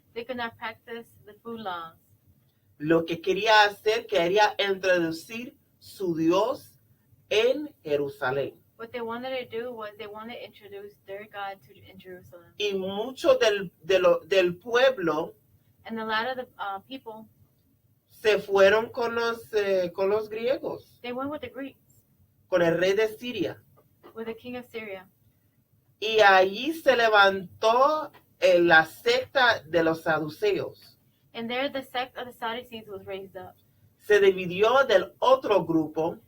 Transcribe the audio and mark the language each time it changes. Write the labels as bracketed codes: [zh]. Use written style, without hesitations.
[en] They could not practice the food laws. [es] Lo que quería hacer, quería introducir su Dios en Jerusalén. [en] What they wanted to do was they wanted to introduce their God in Jerusalem. [es] Y mucho del pueblo [en] And a lot of the people, [es] se fueron con los griegos, [en] they went with the Greeks, [es] con el rey de Siria. [en] with the king of Syria. [es] Y allí se levantó la secta de los saduceos. [en] And there the sect of the Sadducees was raised up. [es] Se dividió del otro grupo